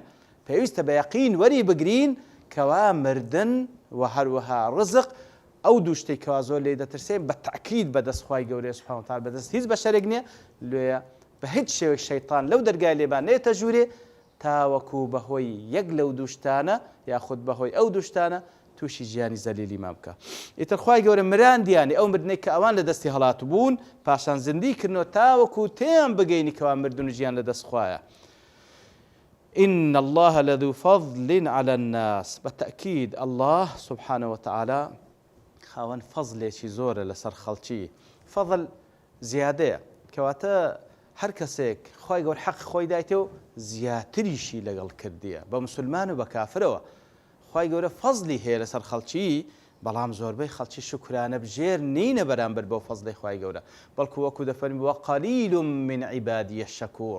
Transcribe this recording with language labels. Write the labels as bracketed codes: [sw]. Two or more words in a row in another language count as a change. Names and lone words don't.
[ckb] پێویستە بە یەقین وەری بگرین کەوا مردن و هەروەها ڕزق ئەو دوو شتێک کەوا زۆر لێ دەترسێن بە تەعکید بەدەست خوای گەورەی [ar] سوبحانەهو وتەعالا [ckb] بەدەست هیچ بەشەرێک نییە لێیە بە هیچ شێوەیەک شەیطان لەو دەرگای لێبان نێتە ژوورێ تاوەکو بەهۆی یەک لەو دووشتانە یاخود بەهۆی ئەو دووشتانە تووشی ژیانی زەلیلی ما بکە. ئیتر خوای گەورە مراندیانی ئەو مردنەی کە ئەوان لە دەستی هەڵات بوون پاشان زیندی کردنەوە تاوەکو تێیان بگەینی کەوا مردن و ژیان لە دەست خوایە. [ar] إن الله لذو فضل على الناس. بالتأكيد الله سبحانه وتعالى [ckb] خاوەن فەزلێکی زۆرە لەسەر خەڵکی. فەضل زیادەیە کەواتە هەر کەسێک خوای گەورە حەق خۆی دایتەوە زیاتریشی لەگەڵ کردیە بە موسڵمان و بە کافرەوە. خوای گەورە فەزلی هەیە لەسەر خەڵکی، بەڵام زۆربەی خەڵکی شکرانە بژێر نینە بەرامبەر بەو فەزلی خوای گەورە، بەڵکو وەکو دەفەرمی [ar] وەقەلیل من عیبادی الشەکوور.